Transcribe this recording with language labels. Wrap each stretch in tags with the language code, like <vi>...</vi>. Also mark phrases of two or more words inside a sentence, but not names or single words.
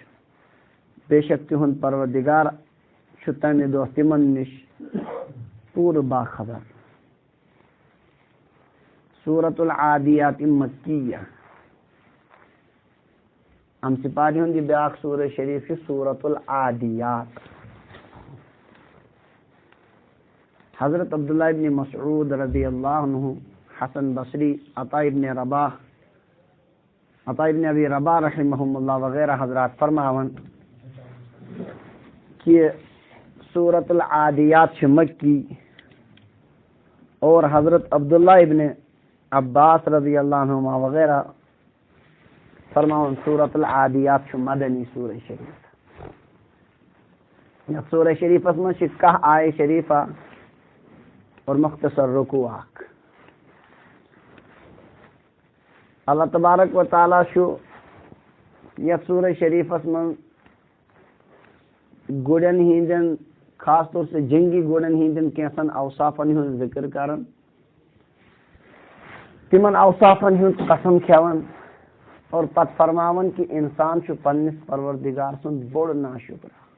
<ks>بے شک تِہُنٛد پروردگار چھُ تمہِ دۄہ تِمن نِش پوٗرٕ باخبر. سورۃ العادیات مکیہ. اَمہِ سپارِ ہُنٛد یہِ بیٛاکھ سورہ شریٖف چھُ سورۃ العادیات. حضرت عبداللہ ابن مسعود</ks> <ar>رضی اللہ عنہ،</ar> <ks>حسن بصری، عطا ابن ابی رباح</ks> <ar>رحمہم اللہ</ar> <ks>وغیرہ حضرات فرماون کہ سورۃ العادیات چھِ مکی اور حضرت عبداللہ ابن عباس</ks> <ar>رضی اللہ عنہما</ar> <ks>وغیرہ فرماون سورۃ العادیات چھُ مدنی سورہ شریف. یتھ سورہ شریفس منٛز چھِ 10 آیہِ شریفہ اور مختصر رکوع اکھ. اللہ تبارک و تعالیٰ چھُ یتھ سورہ شریفس منٛز گُرٮ۪ن ہٕنٛدٮ۪ن</ks> <ur>خاص طور سے</ur> <ks>جنگی گُرٮ۪ن ہٕنٛدٮ۪ن کینٛژن اوصافن ہُنٛد ذکر کران، تِمن اوصافن ہُنٛد قسم کھٮ۪وان اور پتہٕ فرماون کہ انسان چھُ پننِس پروردگار سُنٛد بوٚڑ ناشُکر.</ks>